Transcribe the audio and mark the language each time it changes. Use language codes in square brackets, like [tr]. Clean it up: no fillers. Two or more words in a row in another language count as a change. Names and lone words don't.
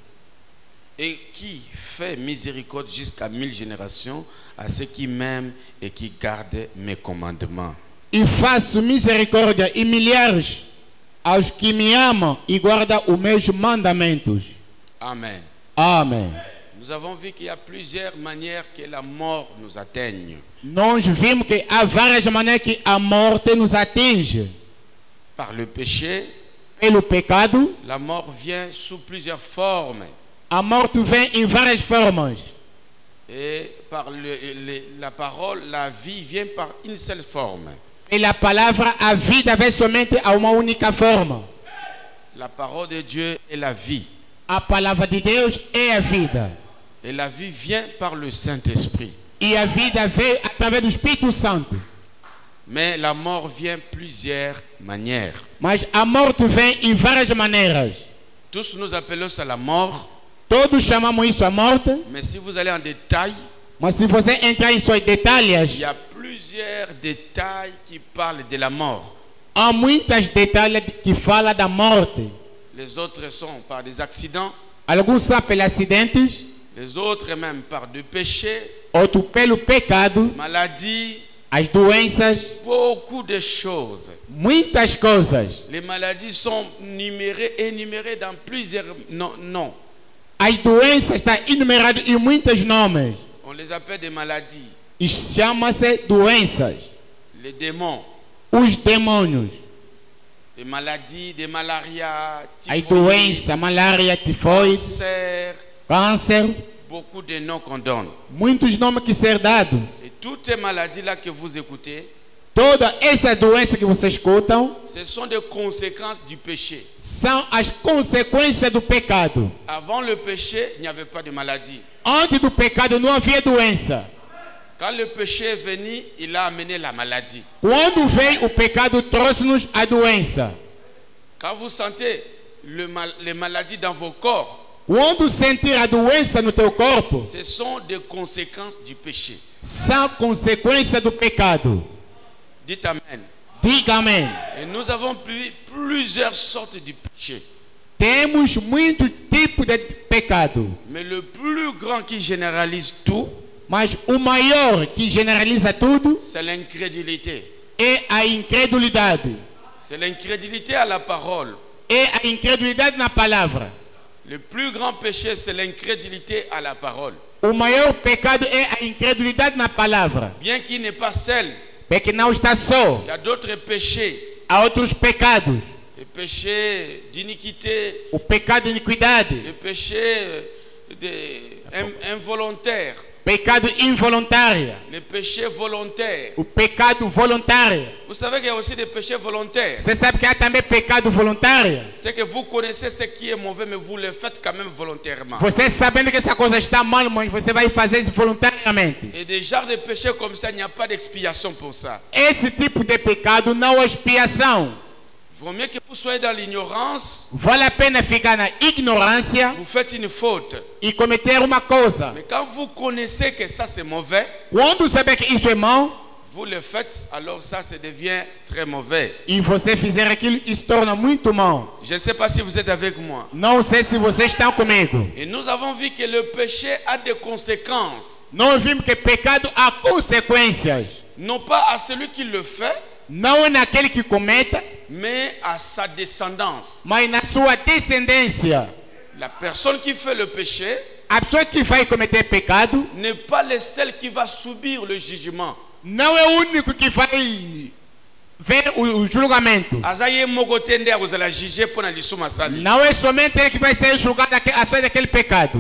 [fr] Et qui fait miséricorde jusqu'à 1000 générations à ceux qui m'aiment et qui gardent mes commandements. [pt] E faço misericórdia e milhares aos que me amam e guardam os meus mandamentos. [fr] Amen. [pt] Amém. [fr] Nous avons vu qu'il y a plusieurs manières que la mort nous atteigne. [pt] Nós vimos que há várias maneiras que a morte nos atinge. [fr] Par le péché, [pt] Pelo pecado, [fr] la mort vient sous plusieurs formes. [pt] a morte vem em várias formas. [fr] Et par la parole, la vie vient par une seule forme. [pt] Pela palavra, a vida vem somente a uma única forma. [fr] La parole de Dieu est la vie. [pt] A palavra de Deus é a vida. [fr] Et la vie vient par le Saint-Esprit. [pt] E a vida vem através do Espírito Santo. [fr] Mais la mort vient plusieurs manières. [pt] Mas a morte vem em várias maneiras. [fr] Tous nous appelons ça la mort. [pt] Todos chamamos isso a morte. [fr] Mais si vous allez en détail, [pt] Mas se você entrar em seus [fr] il [pt] detalhes, [fr] y a plusieurs détails qui parlent de la mort. [pt] há muitos detalhes que falam da morte. [fr] Les autres sont par des accidents, [pt] Alguns são pelos acidentes, [fr] les autres même par des péchés, [pt] outros pelo pecado, [fr] maladies, [pt] as doenças, [fr] beaucoup de choses. [pt] muitas coisas. [fr] Les maladies sont énumérées dans plusieurs noms. [pt] As doenças estão enumeradas em muitos nomes. [fr] On les appelle des maladies. [pt] E chama-se doenças. [fr] Les démons, [pt] Os demônios. [fr] des maladies, des malarias, [pt] As [fr] typhoïdes, [pt] doenças, malária, tifoide, [fr] cancer, [pt] câncer. [fr] beaucoup de noms qu'on donne. [pt] Muitos nomes que ser dados. [fr] Et toutes ces maladies-là que vous écoutez, [pt] Toda essa doença que vocês escutam [fr] ce sont des conséquences du péché. [pt] são as consequências do pecado. [fr] Avant le péché, il n'y avait pas de maladie. [pt] Antes do pecado não havia doença. [fr] Quand le péché est venu, il a amené la maladie. [pt] Quando veio o pecado, trouxe-nos a doença. [fr] Quand vous sentez les maladies dans vos corps, [pt] Quando sentir a doença no teu corpo, [fr] ce sont des conséquences du péché. [pt] são consequências do pecado. [fr] Dites Amen. [pt] Diga amém. [fr] Et nous avons plusieurs sortes de péchés. [pt] Temos muitos tipos de pecado, [fr] Mais le plus grand qui généralise tout, [pt] mas o maior que generaliza tudo [fr] c'est l'incrédulité. [pt] é a incredulidade. [fr] C'est l'incrédulité à la parole. [pt] é a incredulidade na palavra. [fr] Le plus grand péché, c'est l'incrédulité à la parole. [pt] O maior pecado é a incredulidade na palavra. [fr] Bien qu'il n'est pas seul, [pt] Porque não está só. [fr] il y a d'autres péchés. [pt] Há outros pecados. [fr] Le péché d'iniquité, [pt] O pecado de iniquidade. [fr] le péché involontaire, [pt] Pecado involuntário. [fr] le péché volontaire. [pt] O pecado voluntário. [fr] Vous savez qu'il y a aussi des péchés volontaires. [pt] Você sabe que há também pecado voluntário? [fr] C'est que vous connaissez ce qui est mauvais, mais vous le faites quand même volontairement. [pt] Você sabendo que essa coisa está mal, mas você vai fazer isso voluntariamente. [fr] Et des genres de péchés comme ça, il n'y a pas d'expiation pour ça. [pt] Esse tipo de pecado não há expiação. [fr] Il vaut mieux que vous soyez dans l'ignorance, [pt] Vale a pena ficar na ignorância [fr] vous faites une faute. [pt] e cometer uma coisa. [fr] Mais quand vous connaissez que ça c'est mauvais, [pt] Quando saber que isso é mau [fr] vous le faites, alors ça devient très mauvais. [pt] e você fizer aquilo, isso se torna muito mau. [fr] Je ne sais pas si vous êtes avec moi. [pt] Não sei se vocês estão comigo. [fr] Et nous avons vu que le péché a des conséquences, [pt] Nós vimos que pecado há consequências. [fr] non pas à celui qui le fait, [pt] Não é naquele que comete, [fr] mais à sa descendance. [pt] mas na sua descendência. [fr] La personne qui fait le péché [pt] A pessoa que vai cometer pecado [fr] n'est pas le seul qui va subir le jugement. [pt] não é o único que vai ver o julgamento. [ln] Azaye mokotende akozala [fr] juger pour [ln] na lisuma sali. [pt] Não é somente ele que vai ser julgado a sua daquele pecado.